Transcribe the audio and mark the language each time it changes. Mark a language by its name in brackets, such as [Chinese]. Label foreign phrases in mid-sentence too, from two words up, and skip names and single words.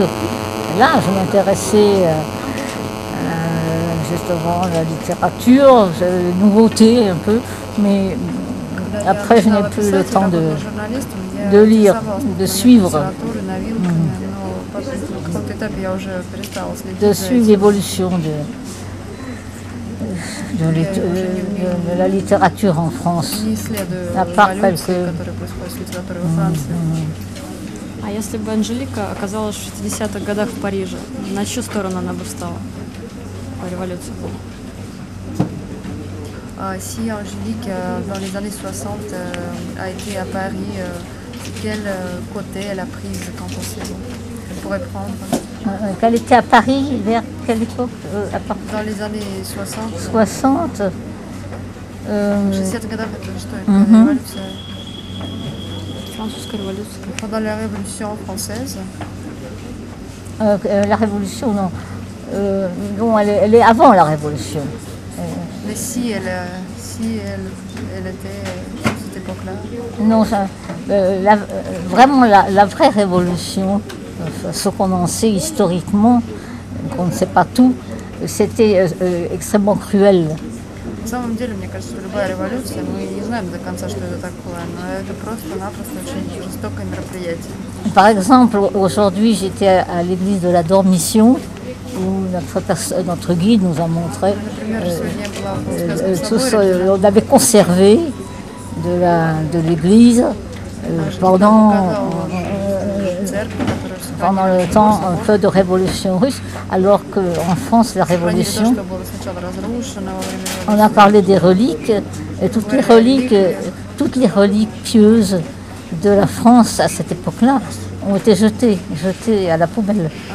[French] Là, je m'intéressais justement à la littérature, les nouveautés un peu, mais après je n'ai plus le temps de lire, de suivre. De suivre l'évolution de la littérature en France, à part quelques... [Russian] А если бы Анжелика оказалась в 60-х годах в Париже, на чью сторону она бы встала по революции? [French] Si Angélique, dans les années 60, a été à Paris, quel côté elle a pris quand on sait, elle pourrait prendre? Qu'elle était à Paris, vers quelle époque? Dans les années 60. 60. [Russian] 60 годах, это что? Это революция? Французская революция. [French] Pendant la Révolution française. La Révolution, non. Non, elle est avant la Révolution. Mais si elle était à cette époque-là? Non, vraiment la vraie Révolution, ce qu'on en sait historiquement, qu'on ne sait pas tout, c'était extrêmement cruel. [Russian] На самом деле, мне кажется, что любая революция, мы не знаем до конца, что это такое, но это просто-напросто очень жестокое мероприятие. [French] Par exemple, aujourd'hui, j'étais à l'église de la Dormition, où notre guide nous a montré on avait conservé de l'église pendant le temps un peu de révolution russe, alors qu'en France, la révolution, on a parlé des reliques, et toutes les reliquieuses de la France à cette époque-là ont été jetées à la poubelle.